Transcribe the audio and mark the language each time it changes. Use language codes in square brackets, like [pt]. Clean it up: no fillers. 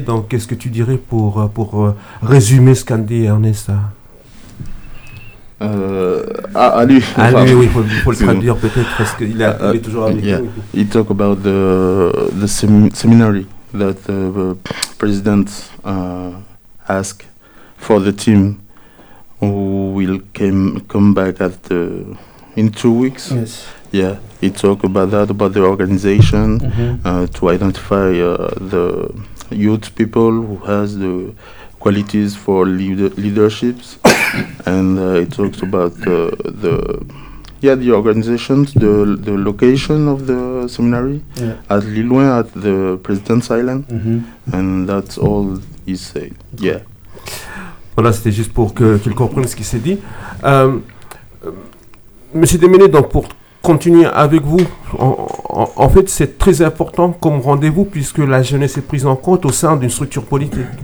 [fr] Donc, qu'est-ce que tu dirais pour résumer ce qu'a dit Ernest À lui, oui, il faut le traduire peut-être, parce qu'il est toujours avec nous. Il parle du séminaire que le président a demandé pour le team. [en] Who will come back in 2 weeks? Yes. Yeah, he talked about that, about the organization, to identify the youth people who has the qualities for leaderships, and he talked about the organizations, the location of the seminary at Lille-Loin, at the President's Island, and that's all he said. Yeah. [fr] Voilà, c'était juste pour qu'ils comprennent ce qui s'est dit. Monsieur Demene, donc pour continuer avec vous, en fait, c'est très important comme rendez-vous puisque la jeunesse est prise en compte au sein d'une structure politique.